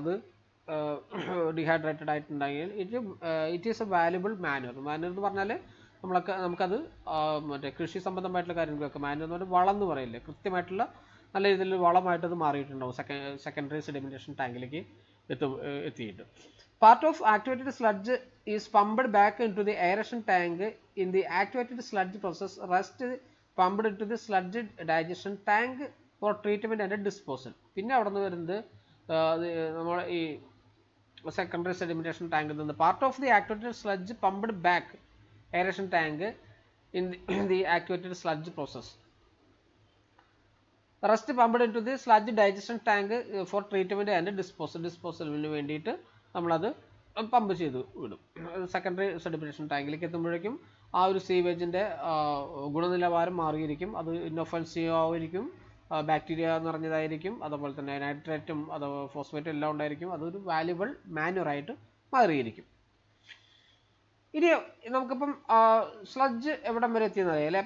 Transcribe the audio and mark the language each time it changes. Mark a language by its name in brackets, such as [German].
[Malayalam] അത് ഡീഹൈഡ്രേറ്റഡ് ആയിട്ടുണ്ടെങ്കിൽ [English] it is a valuable manure [Malayalam] എന്ന് പറഞ്ഞാൽ നമുക്കത് മറ്റേ കൃഷി സംബന്ധമായിട്ടുള്ള കാര്യങ്ങളൊക്കെ മാനർ എന്ന് പറഞ്ഞാൽ വളം എന്ന് പറയില്ലേ, കൃത്യമായിട്ടുള്ള നല്ല രീതിയിൽ വളമായിട്ടത് മാറിയിട്ടുണ്ടാവും സെക്കൻഡറി സെഡിമെന്റേഷൻ ടാങ്കിലേക്ക് എത്തിയിട്ട്. [English] Part of activated sludge is pumped back into the aeration tank. In the activated sludge process, rest pumped into the sludge digestion tank for treatment and disposal. [Malayalam] പിന്നെ അവിടെ നിന്ന് വരുന്നത് നമ്മൾ ഈ സെക്കൻഡറി സെഡിമെന്റേഷൻ ടാങ്കിൽ നിന്ന് [English] Part of the activated sludge pumped back aeration tank in the activated sludge process. Rest pumped into the sludge digestion tank for treatment and disposal [Malayalam] വേണ്ടിയിട്ട് നമ്മളത് പമ്പ് ചെയ്ത് വിടും. സെക്കൻഡറി സെഡിമെന്റേഷൻ ടാങ്കിലേക്ക് എത്തുമ്പോഴേക്കും ആ ഒരു സീവേജിൻ്റെ ഗുണനിലവാരം മാറിയിരിക്കും. അത് ഇന്നൊഫെൻസീവ് ആയിരിക്കും, ബാക്ടീരിയ നിറഞ്ഞതായിരിക്കും, അതുപോലെ തന്നെ നൈട്രേറ്റും ഫോസ്ഫേറ്റും എല്ലാം ഉണ്ടായിരിക്കും. അതൊരു വാല്യുബിൾ മാനുവറായിട്ട് മാറിയിരിക്കും. ഇനി നമുക്കിപ്പം സ്ലഡ്ജ് എവിടം വരെ എത്തിയെന്ന് അറിയാം അല്ലേ?